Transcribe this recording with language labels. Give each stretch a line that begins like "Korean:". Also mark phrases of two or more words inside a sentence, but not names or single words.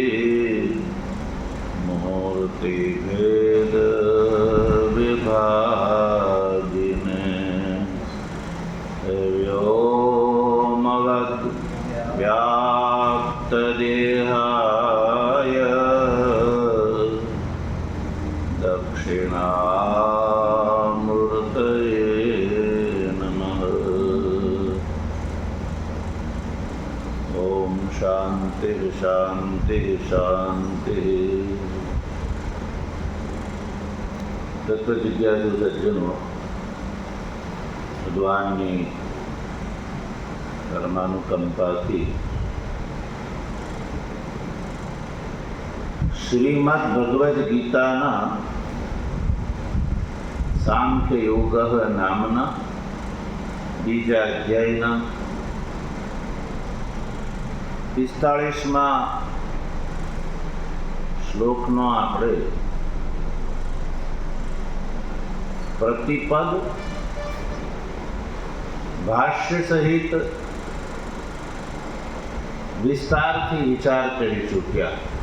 Sanskrit: मूर्तिभेद विभागिने व्योमवद् व्याप्तदेहाय दक्षिणामूर्तये नमः। ओम शांति शांति शांति।
Hindi: तत्व जिज्ञासु सज्जनों,
Gujarati: ભગવાનની કર્માનુકંપાથી શ્રીમદ ભગવદ્ ગીતાના સાંખ્ય યોગ નામના બીજા અધ્યાયના 45મા શ્લોકનો આપણે પ્રતિપદ ભાષ્ય સહિત વિસ્તારથી વિચાર કરી ચૂક્યા.